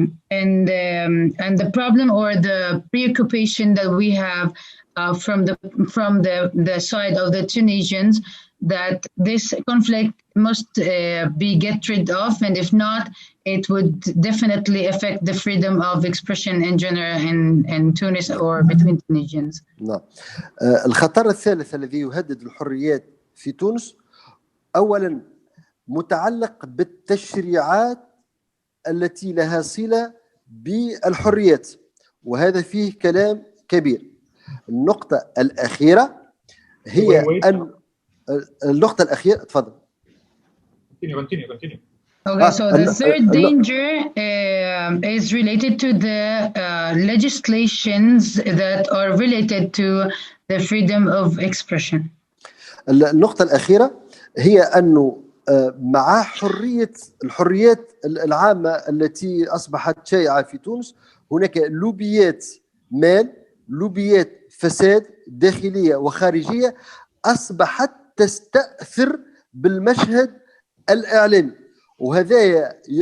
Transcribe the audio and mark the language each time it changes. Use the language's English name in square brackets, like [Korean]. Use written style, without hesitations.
[English] And the problem or the preoccupation that we have from the side of the Tunisians, that this conflict must be get rid of, and if not, it would definitely affect the freedom of expression in general in Tunis or between Tunisians. [Arabic] نعم. الخطر الثالث الذي يهدد الحريات في تونس أولا متعلق بالتشريعات التي لها صلة بالحريات، وهذا فيه كلام كبير. النقطة الأخيرة هي أن النقطة الأخيرة تفضل. [English] Continue. Okay, so the third danger is related to the legislations that are related to the freedom of expression. [Arabic] النقطة الأخيرة هي أنه مع الحريات العامة التي أصبحت شائعة في تونس، هناك لوبيات مال، لوبيات فساد داخلية وخارجية أصبحت تستأثر بالمشهد الإعلامي، وهذا